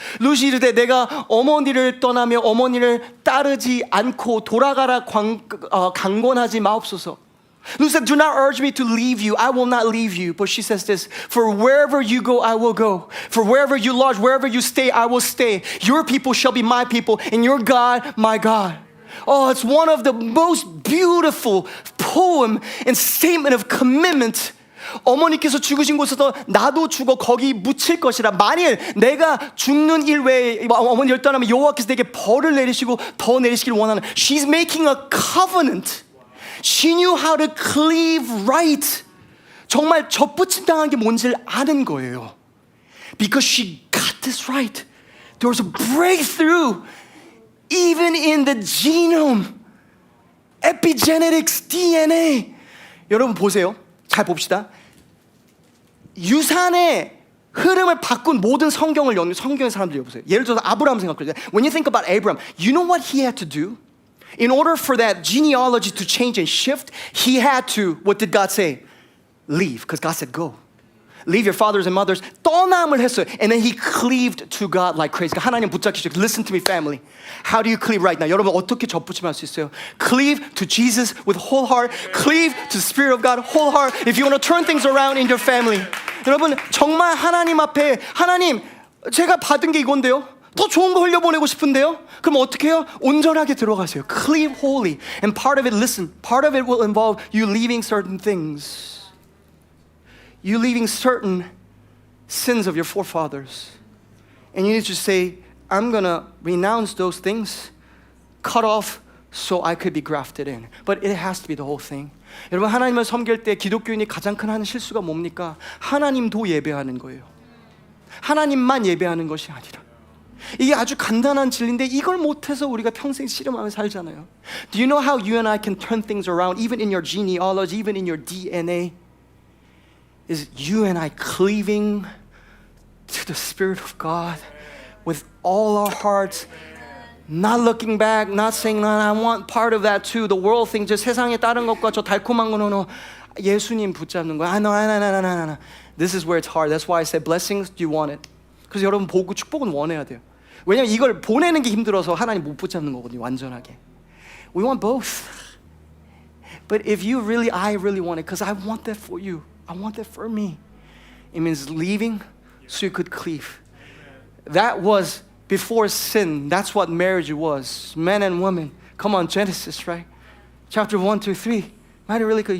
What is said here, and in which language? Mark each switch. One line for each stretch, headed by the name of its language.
Korean: 룻이 이르되 내가 어머니를 떠나며 어머니를 따르지 않고 돌아가라 강권하지 마옵소서.
English: Ruth said, do not urge me to leave you. I will not leave you. But she says this, for wherever you go, I will go. For wherever you lodge, wherever you stay, I will stay. Your people shall be my people, and your God, my God. Oh, it's one of the most beautiful poem and statement of commitment.
Korean: 어머니께서 죽으신 곳에서 나도 죽어 거기 묻힐 것이라. 만일 내가 죽는 일 외에 어머니를 떠나면 여호와께서 내게 벌을 내리시고 더 내리시기를 원하는.
English: She's making a covenant. She knew how to cleave right.
Korean: 정말 접붙임 당한 게 뭔지를 아는 거예요.
English: Because she got this right. There was a breakthrough. Even in the genome, epigenetics, DNA.
Korean: 여러분 보세요. 잘 봅시다. 유산의 흐름을 바꾼 모든 성경의 사람들이 보세요. 예를 들어서 아브라함 생각해요.
English: When you think about Abraham, you know what he had to do? In order for that genealogy to change and shift, he had to, what did God say? Leave, because God said go. Leave your fathers and mothers.
Korean: 떠남을 했어요.
English: And then he cleaved to God like crazy.
Korean: 하나님 붙잡기 시작.
English: Listen to me, family. How do you cleave right now?
Korean: 여러분 어떻게 접붙임할 수 있어요?
English: Cleave to Jesus with whole heart. Cleave to the Spirit of God whole heart. If you want to turn things around in your family.
Korean: 여러분 정말 하나님 앞에 하나님 제가 받은 게 이건데요. 더 좋은 거 흘려보내고 싶은데요. 그럼 어떻게 해요? 온전하게 들어가세요.
English: Cleave wholly. And part of it, listen, part of it will involve you leaving certain things. You leaving certain sins of your forefathers. And you need to say, I'm going to renounce those things, cut off so I could be grafted in. But it has to be the whole thing.
Korean: 여러분 하나님을 섬길 때 기독교인이 가장 큰 하는 실수가 뭡니까? 하나님도 예배하는 거예요. 하나님만 예배하는 것이 아니라. 이게 아주 간단한 진리인데 이걸 못해서 우리가 평생 씨름하며 살잖아요.
English: Do you know how you and I can turn things around even in your genealogy, even in your DNA? Is you and I cleaving to the Spirit of God with all our hearts, not looking back, not saying, I want part of that too. The world thing,
Korean: 저 세상에 다른 것과 저 달콤한 거는 예수님 붙잡는 거야.
English: No. This is where it's hard. That's why I said blessings, do you want it?
Korean: 그래서 여러분 보고 축복은 원해야 돼요. 왜냐면 이걸 보내는 게 힘들어서 하나님 못 붙잡는 거거든요. 완전하게.
English: We want both. But if you really, I really want it, because I want that for you. I want that for me. It means leaving so you could cleave. That was before sin. That's what marriage was. Man and woman. Come on, Genesis, right? Chapter 1, 2, 3. Might really could.